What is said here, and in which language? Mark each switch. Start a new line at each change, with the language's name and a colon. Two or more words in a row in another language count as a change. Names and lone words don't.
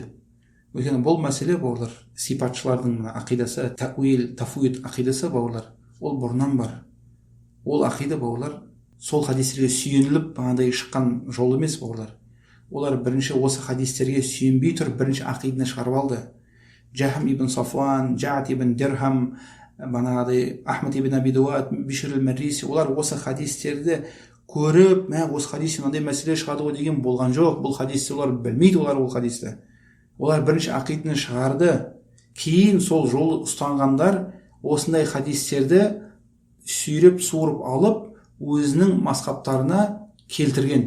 Kazakh: Өйткені бұл мәселе бауырлар, сипатшылардың ақидасы, тәуил, тафуид ақидасы бауырлар, ол бұрыннан бар. Ол ақида бауырлар сол хадистерге сүйеніліп бағандай шыққан жол емес бауырлар. Олар бірінші осы хадистерге сүйенбей тұрып бірінші ақиданы шығарып алды. Жахм ибн Сафуан, Жаат ибн Дирхам, бағанағыдай Ахмад ибн Аби Дуад, Бишр аль-Марриси, олар осы хадистерді көріп, осы хадистен мынандай мәселе шығады ғой деген болған жоқ. Бұл хадисті олар білмейді, олар ол хадисті. Олар бірінші ақиданы шығарды. Кейін сол жол ұстанғандар осындай хадистерді сүйреп суырып алып өзінің мазхабтарына келтірген.